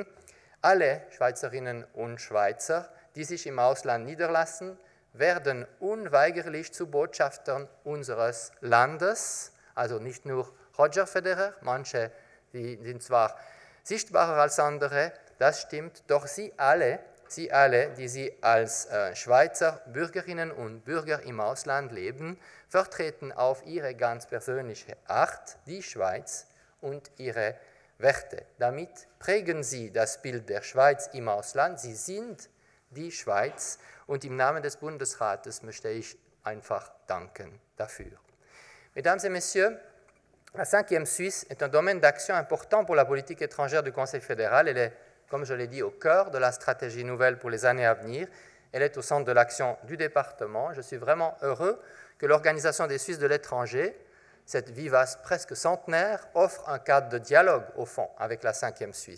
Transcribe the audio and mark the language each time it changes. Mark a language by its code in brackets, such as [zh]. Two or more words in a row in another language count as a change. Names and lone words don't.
[de] Alle Schweizerinnen und Schweizer, die sich im Ausland niederlassen, werden unweigerlich zu Botschaftern unseres Landes, also nicht nur Roger Federer, manche die sind zwar sichtbarer als andere, das stimmt, doch Sie alle, die Sie als Schweizer Bürgerinnen und Bürger im Ausland leben, vertreten auf Ihre ganz persönliche Art die Schweiz und ihre Werte. Damit prägen Sie das Bild der Schweiz im Ausland. Sie sind die Schweiz und im Namen des Bundesrates möchte ich einfach danken dafür. [fr] Mesdames et Messieurs, la 5e Suisse est un domaine d'action important pour la politique étrangère du Conseil fédéral. Elle est, comme je l'ai dit, au cœur de la stratégie nouvelle pour les années à venir. Elle est au centre de l'action du département. Je suis vraiment heureux que l'Organisation des Suisses de l'étranger, cette vivace presque centenaire, offre un cadre de dialogue, au fond, avec la 5e Suisse.